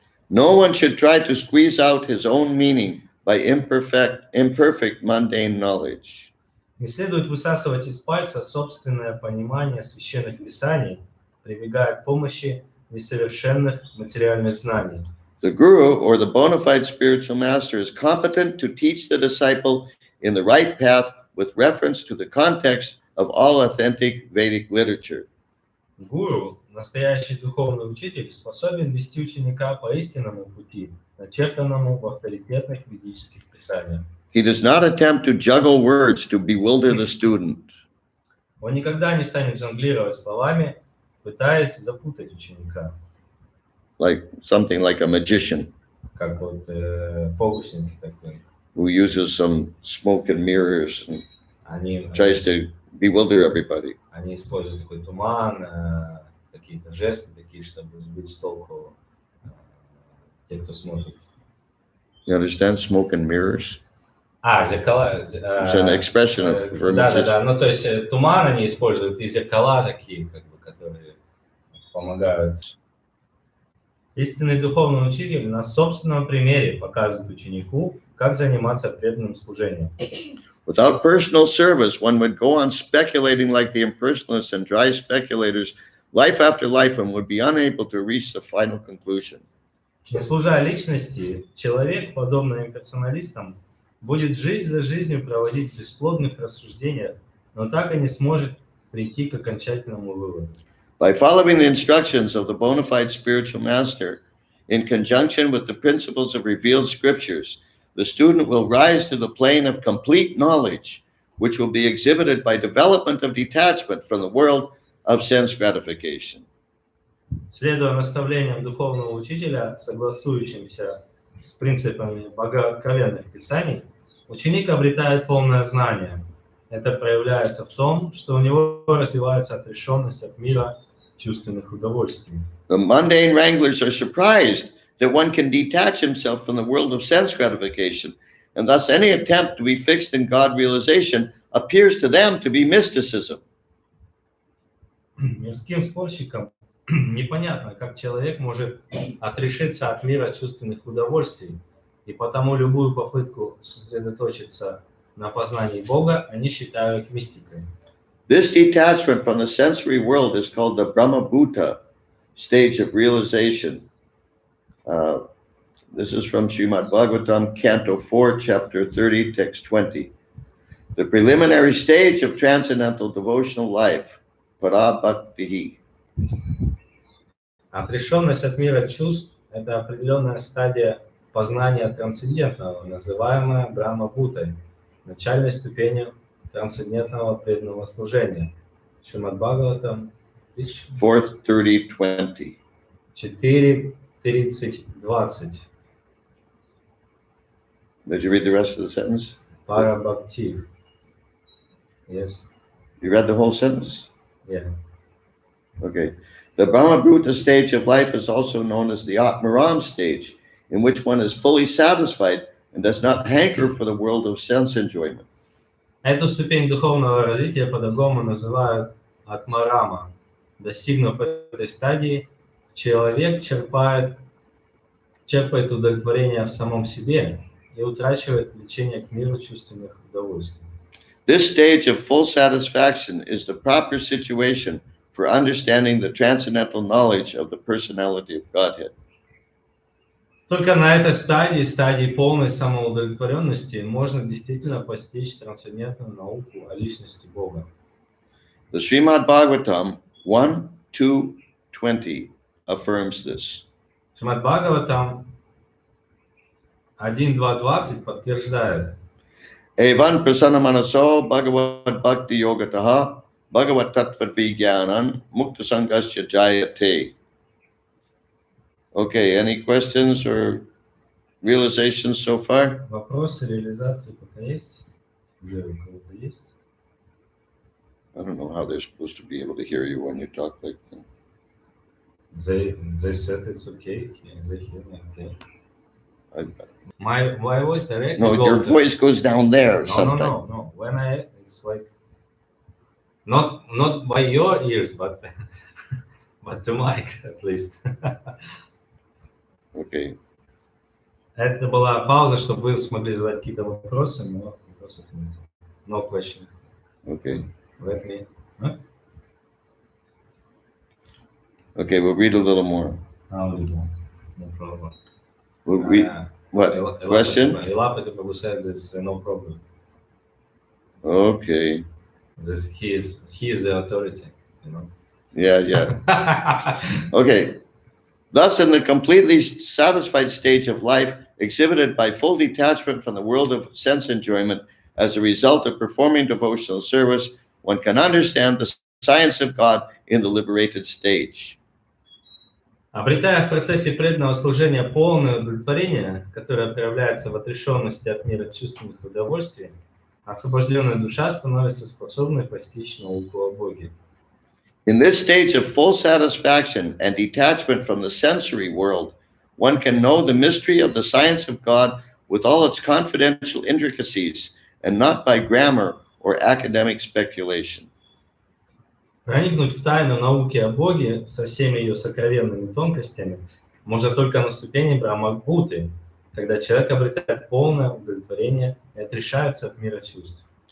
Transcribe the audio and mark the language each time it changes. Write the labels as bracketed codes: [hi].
[en] No one should try to squeeze out his own meaning by imperfect mundane knowledge. [ru] Не следует высасывать из пальца собственное понимание священных писаний, прибегая к помощи несовершенных материальных знаний. [en] The guru or the bona fide spiritual master is competent to teach the disciple in the right path with reference to the context of all authentic Vedic literature. [ru] Гуру, настоящий духовный учитель, способен вести ученика по истинному пути, начертанному в авторитетных ведических писаниях. [en] He does not attempt to juggle words to bewilder the student. [ru] Он никогда не станет жонглировать словами, пытаясь запутать ученика. [en] Like something like a magician. [ru] Как вот фокусник такой. [en] Who uses some smoke and mirrors and tries to bewilder everybody. [ru] Они используют такой туман, какие-то жесты такие, чтобы сбить с толку тех, кто смотрит. [en] You understand smoke and mirrors? [ru] Зеркала. [en] It's an expression for a magician. [ru] Да. Ну, то есть туман они используют и зеркала такие, как бы, которые помогают. Истинный духовный учитель на собственном примере показывает ученику, как заниматься преданным служением. [en] Without personal service, one would go on speculating like the impersonalists and dry speculators, life after life, and would be unable to reach the final conclusion. [ru] Не служа личности, человек, подобно имперсоналистам, будет жизнь за жизнью проводить в бесплодных рассуждениях, но так и не сможет прийти к окончательному выводу. [en] By following the instructions of the bona fide spiritual master, in conjunction with the principles of revealed scriptures, the student will rise to the plane of complete knowledge, which will be exhibited by development of detachment from the world of sense gratification. [ru] Следуя наставлениям духовного учителя, согласующимся с принципами богооткровенных писаний, ученик обретает полное знание, это проявляется в том, что у него развивается отрешенность от мира чувственных удовольствий. [en] The mundane wranglers are surprised that one can detach himself from the world of sense gratification, and thus any attempt to be fixed in God realization appears to them to be mysticism. [ru] Мирским спорщикам непонятно, как человек может отрешиться от мира чувственных удовольствий, и потому любую попытку сосредоточиться на познании Бога они считают мистикой. [en] This detachment from the sensory world is called the Brahmabhuta stage of realization. This is from Srimad Bhagavatam, Canto 4, Chapter 30, Text 20. The preliminary stage of transcendental devotional life, Parabhaktihi. [ru] Отрешенность от мира чувств – это определенная стадия познания трансцендентного, называемая Брахма-бхутой, начальной ступенью трансцендентного преданного служения. Шримад Бхагаватам 4:30:20. 4:30:20. [en] Did you read the rest of the sentence? [ru] Парабхакти. [en] Yes. You read the whole sentence? Yeah. Okay. The Brahmabhuta stage of life is also known as the Atmaram stage, in which one is fully satisfied and does not hanker for the world of sense enjoyment. [ru] Эту ступень духовного развития по-другому называют Атмарама. Достигнув этой стадии, человек черпает удовлетворение в самом себе и утрачивает влечение к миру чувственных удовольствий. [en] This stage of full satisfaction is the proper situation for understanding the transcendental knowledge of the personality of Godhead. [ru] Только на этой стадии полной самоудовлетворенности, можно действительно постичь трансцендентную науку о личности Бога. [en] The Srimad Bhagavatam 1:2:20 affirms this. [ru] Шримад Бхагаватам 1.2.20 подтверждает. [sa] Evan prasanamanaso bhagavad bhakti yogataha bhagavat tattva vijnanan mukta sangasya jayate. [en] Okay, any questions or realizations so far? [ru] Вопросы реализации пока есть? Уже у кого-то есть? [en] I don't know how they're supposed to be able to hear you when you talk like that. They said it's okay. They hear me okay. My voice directly. No, your voice goes down there sometimes. No. When it's like not by your ears, but the mic at least. Okay. [ru] Это была пауза, чтобы вы смогли задать какие-то вопросы, но вопросов нет. [en] No question. Okay. Let me. Okay, we'll read a little more. No problem. We'll read what? Question? Elapati Prabhu says it's no problem. Okay. He is the authority, you know. Yeah. Okay. Thus, in the completely satisfied stage of life, exhibited by full detachment from the world of sense enjoyment, as a result of performing devotional service, one can understand the science of God in the liberated stage. [ru] Обретая в процессе преданного служения полное удовлетворение, которое проявляется в отрешенности от мира чувственных удовольствий, освобожденная душа становится способной постичь науку о Боге. [en] In this stage of full satisfaction and detachment from the sensory world, one can know the mystery of the science of God with all its confidential intricacies, and not by grammar or academic speculation. [ru] Проникнуть в тайну науки о Боге со всеми ее сокровенными тонкостями можно только на ступени Брахма-бхуты, когда человек обретает полное удовлетворение и отрешается от мира чувств.